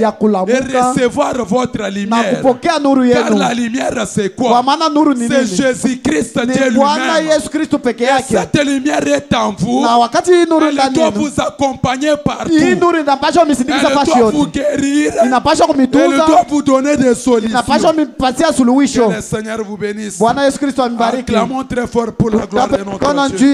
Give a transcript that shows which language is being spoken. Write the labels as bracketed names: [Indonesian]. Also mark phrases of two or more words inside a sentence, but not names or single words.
[Swahili] ya [French] et [Swahili] kulamuka [French] recevoir votre [Swahili] na [French] lumière. [Swahili] kupokea nuru [French] Car [Swahili] yenu, [French] la lumière, c'est [Swahili] kwa [French] quoi? [Swahili] maana nuru ni [French] C'est [Swahili] nini? [French] Jésus-Christ, Dieu [Swahili] Ni Bwana [French] lui-même. [Swahili] Yesu Kristo peke [French] Et [Swahili] yake. [French] cette lumière est en vous. [Swahili] Na wakati hii nuru [French] Elle [Swahili] ndani [French] doit [Swahili] yenu, [French] vous accompagner partout. [Swahili] hii nuru inapaswa misindikiza [French] Elle [Swahili] fashi [French] doit vous [Swahili] yote, [French] guérir. [Swahili] inapaswa [French] Elle [Swahili] kumitunza, [French] doit vous donner des [Swahili] inapaswa [French] solutions. [Swahili] mipatia [French] Que [Swahili] suluhisho. [French] le Seigneur vous bénisse. [Swahili] Bwana Yesu Kristo amibariki. [French] Acclamons très fort pour la gloire de [Swahili] Tupe [French] notre [Swahili] mkono [French] Dieu.